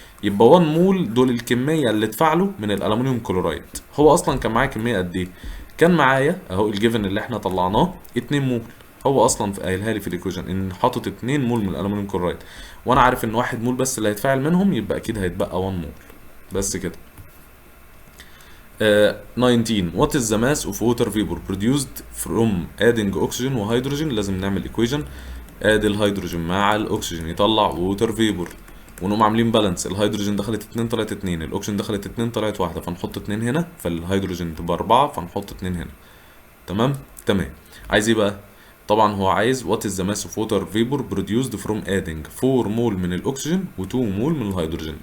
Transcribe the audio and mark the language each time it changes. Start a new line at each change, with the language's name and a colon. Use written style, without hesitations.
Arabic: يبقى 1 مول دول الكميه اللي اتفاعلوا من الالومنيوم كلورايد. هو اصلا كان معايا كميه قد ايه؟ كان معايا اهو الجيفن اللي احنا طلعناه 2 مول. هو اصلا قايلها لي في الايكويشن ان حاطط 2 مول من الالومنيوم كلورايد، وانا عارف ان 1 مول بس اللي هيتفاعل منهم، يبقى اكيد هيتبقى 1 مول بس كده. 19.
English: What is the mass of water vapor produced from adding oxygen
Arabic: وهيدروجين؟ لازم نعمل
English: equation.
Arabic: ادي الهيدروجين مع الاكسجين يطلع ووتر فيبور، ونقوم عاملين بالانس. الهيدروجين دخلت 2 طلعت 2، الاكسجين دخلت 2 طلعت 1، فنحط 2 هنا، فالهيدروجين تبقى 4 فنحط 2 هنا. تمام. عايز ايه بقى؟ طبعا هو عايز
English: what is the mass of water vapor produced from adding 4
Arabic: مول من الاكسجين و2 مول من الهيدروجين.